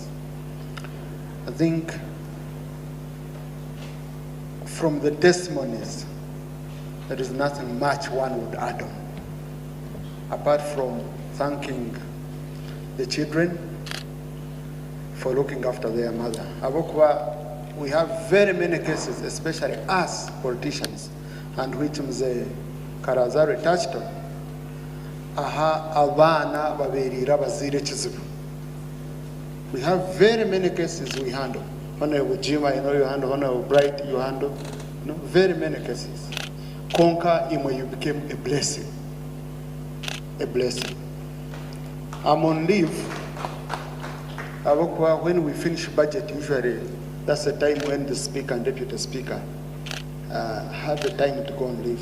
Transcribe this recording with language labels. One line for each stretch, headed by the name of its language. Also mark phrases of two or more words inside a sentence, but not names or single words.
English: I think from the testimonies, there is nothing much one would add on, apart from thanking the children for looking after their mother. We have very many cases, especially us politicians, and which Mzee Karazare touched on.
Nyankole: Abana baberira bazire kizibu.
English: We have very many cases we handle. Honorable Jim, I know you handle. Honorable Bright, you handle. Very many cases. Conquer Imo, you became a blessing. A blessing. I'm on leave. When we finish budget, usually that's the time when the speaker and deputy speaker have the time to go on leave.